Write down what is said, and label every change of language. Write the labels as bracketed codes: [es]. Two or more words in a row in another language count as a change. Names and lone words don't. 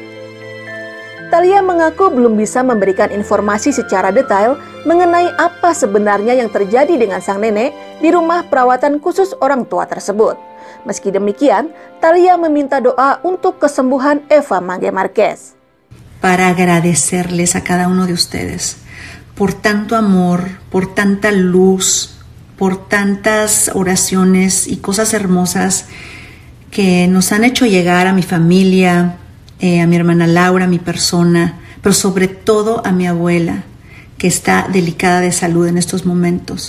[id] Thalia mengaku belum bisa memberikan informasi secara detail mengenai apa sebenarnya yang terjadi dengan sang nenek di rumah perawatan khusus orang tua tersebut. Meski demikian, Thalia meminta doa untuk kesembuhan Eva Mangge Marquez. [es] Para agradecerles a cada uno de ustedes por tanto amor, por tanta luz, por tantas oraciones y cosas hermosas que nos han hecho llegar a mi familia, a mi hermana Laura, a mi persona, pero sobre todo a mi abuela, que está delicada de salud en estos momentos.